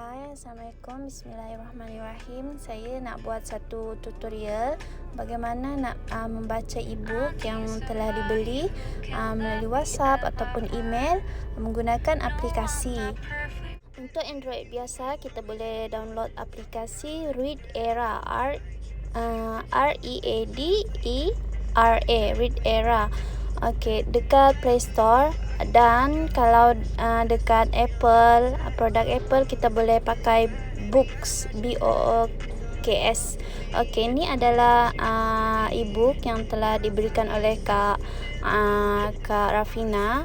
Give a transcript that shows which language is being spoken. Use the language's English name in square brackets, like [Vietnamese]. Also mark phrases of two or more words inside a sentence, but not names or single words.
[Arabic] السلام عليكم، بسم الله الرحمن الرحيم. [Malay] Saya nak buat satu tutorial bagaimana nak membaca e-book yang telah dibeli melalui WhatsApp ataupun email menggunakan aplikasi. Untuk Android biasa, kita boleh download aplikasi Read Era, R-E-A-D-E-R-A, Read Era. Okey, dekat Play Store. Dan kalau dekat Apple, produk Apple, kita boleh pakai Books, B-O-O-K-S. Okey, ini adalah e-book yang telah diberikan oleh Kak Rafina.